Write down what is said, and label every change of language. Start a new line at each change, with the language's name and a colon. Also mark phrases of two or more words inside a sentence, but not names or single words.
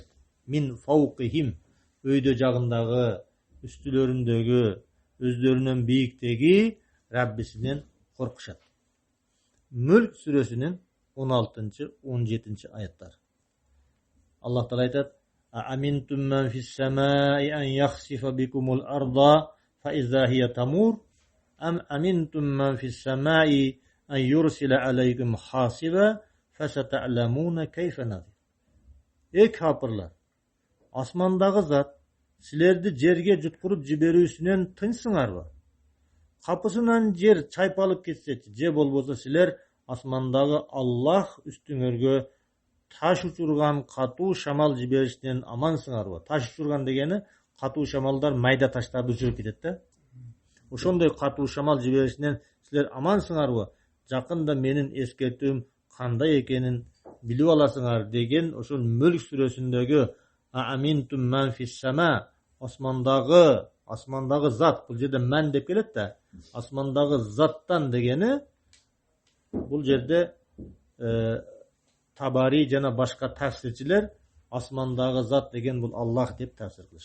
Arabic: من فوقهم.
Kyrgyz: Өйдө жагындагы, үстүлөрүндөгү, өздөрүнүн бийиктеги Раббисинен коркушат. Мүлк сүрөсүнүн 16-17 аяттар.
Arabic: Аллах Таала айтат: "أأمنتم من في السماء أن يخسف بكم الأرض فإذا هي تمور أم أمنتم من في السماء أن يرسل عليكم حاصبا فستعلمون كيف نذير".
Kyrgyz: Ey капырлар, асмандагы зат силерди жерге жуткуруп жиберүүсүнөн тынчсыңарбы? Капысынан жер чайпалып кетсечи, же болбосо силер асмандагы Аллах үстүңөргө таш учурган катуу шамал жиберишинен амансыңарбы? Таш учурган дегени катуу шамалдар майда таштарды учуруп кетет да. Ошондой катуу шамал жиберишинен силер амансыңарбы? Жакында менин эскертүүм кандай экенин билип аласыңар деген ошол Мүлк сүрөсүндөгү
Arabic: أأمنتم من في السماء,
Kyrgyz: асмандагы зат, бул жерде мен деп келет да, асмандагы заттан дегени бул жерде Табари жана башка тафсирчилер асмандагы зат деген бул Аллах деп тафсир кылышкан.